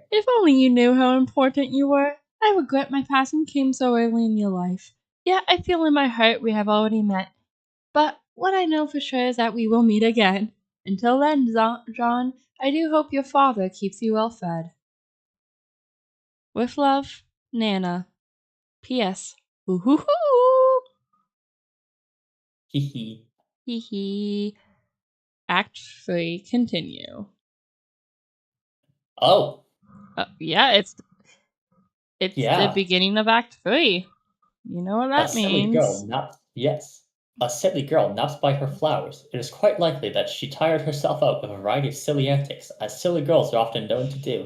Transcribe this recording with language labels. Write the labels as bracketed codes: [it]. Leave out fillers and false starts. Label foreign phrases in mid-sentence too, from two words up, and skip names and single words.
[en] if only you knew how important you were. I regret my passing came so early in your life. Yet I feel in my heart we have already met. But what I know for sure is that we will meet again. Until then, John, I do hope your father keeps you well fed. With love, Nana. P.S. Woo-hoo-hoo! Hee hee. Hee hee. Act 3, continue. Oh. Yeah, it's the beginning of Act 3. You know what that means. A silly girl naps by her flowers. It is quite likely that she tired herself out with a variety of silly antics, as silly girls are often known to do.